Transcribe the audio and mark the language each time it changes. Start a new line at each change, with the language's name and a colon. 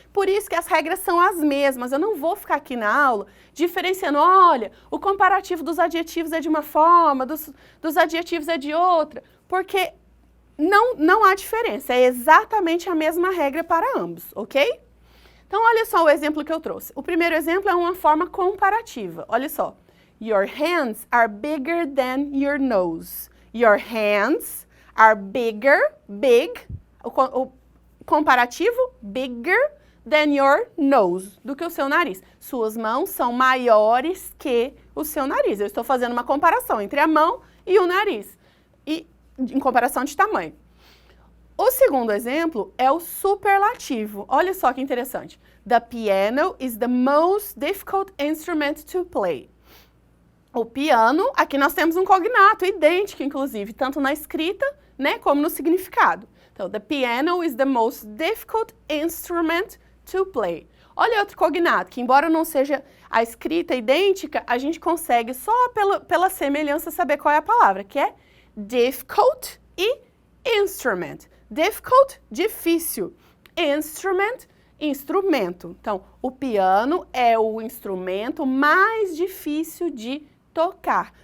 Portuguese: Por isso que as regras são as mesmas, eu não vou ficar aqui na aula diferenciando, olha, o comparativo dos adjetivos é de uma forma, dos adjetivos é de outra, porque não há diferença, é exatamente a mesma regra para ambos, ok? Então, olha só o exemplo que eu trouxe. O primeiro exemplo é uma forma comparativa. Olha só.
English: Your hands are bigger than your nose. Your hands are bigger,
Portuguese: big, o comparativo,
English: bigger than your nose,
Portuguese: do que o seu nariz. Suas mãos são maiores que o seu nariz. Eu estou fazendo uma comparação entre a mão e o nariz, e em comparação de tamanho. O segundo exemplo é o superlativo. Olha só que interessante.
English: The piano is the most difficult instrument to play.
Portuguese: O piano, aqui nós temos um cognato idêntico, inclusive, tanto na escrita, né, como no significado. Então,
English: the piano is the most difficult instrument to play.
Portuguese: Olha outro cognato, que embora não seja a escrita idêntica, a gente consegue só pela semelhança saber qual é a palavra, que é difficult e instrument. Difficult, difícil. Instrument, instrumento. Então, o piano é o instrumento mais difícil de tocar.